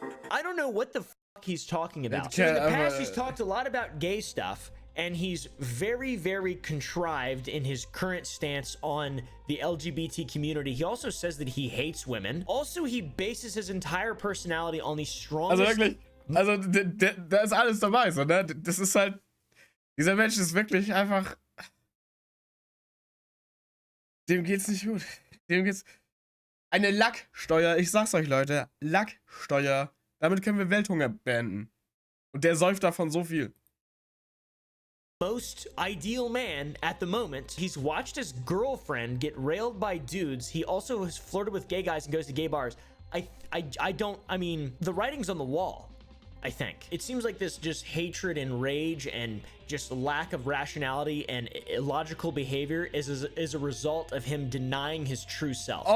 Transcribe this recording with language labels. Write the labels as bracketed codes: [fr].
[en] I don't know what the fuck he's talking about. So in the past, he's talked a lot about gay stuff, and he's very, very contrived in his current stance on the LGBT community. He also says that he hates women. Also, he bases his entire personality on the strongest... [de] Also wirklich, da ist alles dabei, so, ne? Das ist halt... Dieser Mensch ist wirklich einfach... Dem geht's nicht gut. Dem geht's... Eine Lacksteuer, ich sag's euch, Leute. Lacksteuer. Damit können wir Welthunger beenden. Und der säuft davon so viel. [en] Most ideal man at the moment. He's watched his girlfriend get railed by dudes. He also has flirted with gay guys and goes to gay bars. I mean, the writing's on the wall, I think. It seems like this just hatred and rage and just lack of rationality and illogical behavior is a result of him denying his true self.